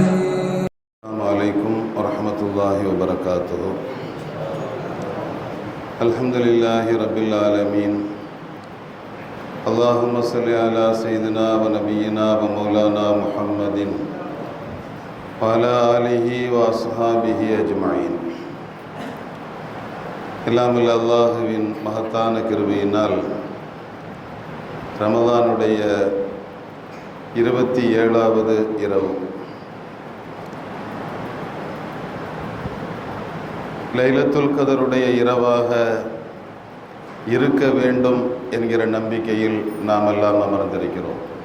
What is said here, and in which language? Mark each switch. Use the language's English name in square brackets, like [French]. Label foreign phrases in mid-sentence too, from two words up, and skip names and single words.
[Arabic] السلام عليكم ورحمة الله وبركاته. الحمد لله رب العالمين. اللهم صل على سيدنا ونبينا ومولانا محمد وعلى آله وأصحابه أجمعين. [Tamil] எல்லாமல் அல்லாஹுவின் மகத்தான கிருபையினால் ரமதானுடைய 27வது இரவு லைலத்துல் கதருடைய இரவாக இருக்க வேண்டும் என்கிற நம்பிக்கையில் நாம் எல்லாம் அமர்ந்திருக்கிறோம்.